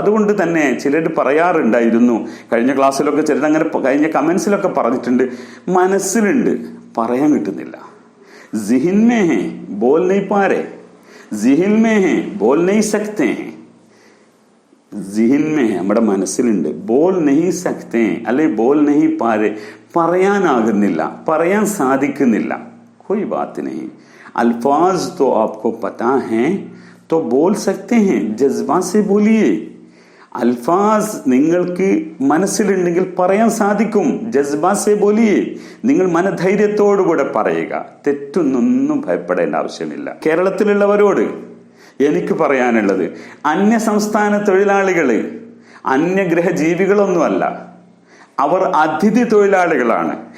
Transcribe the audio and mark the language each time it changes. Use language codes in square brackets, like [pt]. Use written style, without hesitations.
[ml] അതുകൊണ്ട് തന്നെ ചിലർ പറയാറുണ്ടായിരുന്നു, കഴിഞ്ഞ ക്ലാസ്സിലൊക്കെ ചിലർ അങ്ങനെ കഴിഞ്ഞ കമന്റ്സിലൊക്കെ പറഞ്ഞിട്ടുണ്ട്, മനസ്സിലുണ്ട് പറയാൻ കിട്ടുന്നില്ല. [hi] ജിഹിൻ മേ ഹേ ബോൽ നഹീ പാ രഹേ, ജിഹിൻ മേ ഹേ ബോൽ നഹീ സക്തേ ഹേ. ജിഹിൻ മേ [ml] നമ്മുടെ മനസ്സിലുണ്ട്, [hi] ബോൽ നഹീ സക്തേ [ml] അല്ലെ [hi] ബോൽ നഹീ പാ രഹേ, [ml] പറയാനാകുന്നില്ല, പറയാൻ സാധിക്കുന്നില്ല. [hi] कोई बात नहीं, अल्फाज तो आपको पता है तो बोल सकते हैं, जज्बा से बोलिए. [ml] അൽഫാസ് നിങ്ങൾക്ക് മനസ്സിലുണ്ടെങ്കിൽ പറയാൻ സാധിക്കും. [hi] ജസ്ബാസെ ബോലിയെ, [ml] നിങ്ങൾ മനധൈര്യത്തോടുകൂടെ പറയുക. തെറ്റൊന്നും ഭയപ്പെടേണ്ട ആവശ്യമില്ല. കേരളത്തിലുള്ളവരോട് എനിക്ക് പറയാനുള്ളത്, അന്യ സംസ്ഥാന തൊഴിലാളികള് അന്യഗ്രഹ ജീവികളൊന്നുമല്ല, അവർ അതിഥി തൊഴിലാളികളാണ്.